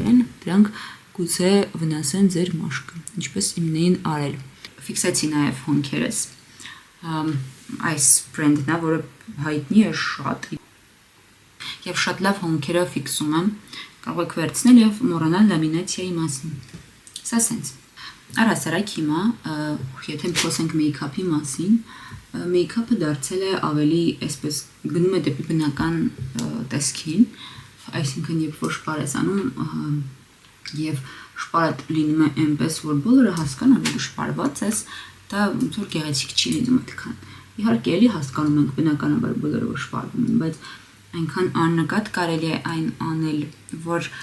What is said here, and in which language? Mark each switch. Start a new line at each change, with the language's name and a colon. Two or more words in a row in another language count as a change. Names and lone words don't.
Armenian: են, դրանք գուցե վնասեն ձեր մաշկը, ինչպես իմն էին արել։ Ֆիքսեցի նաև հոնքերս, այս բրենդն է, որը հայտնի է շատ, և շատ լավ հոնքերը ֆիքսում եմ, կարող եք վերցնել և մոռանալ լամինացիայի մասին։ Սա սենց։ Առհասարակ հիմա, եթե խոսենք make-up-ի մասին, make-up-ը դարձել է ավելի, այսպես գնում է դեպի բնական տեսքին, այսինքն երբ որ շպար ես անում և շպարդ լինում է այնպես, որ բոլորը հասկանան, որ շպարված ես, դա ոնց որ գեղեցիկ չի լինում այդքան։ Իհարկե էլի հասկանում ենք բնականաբար բոլորը որ շպարվում են, բայց այնքան աննկատ կարելի է այն անել, որ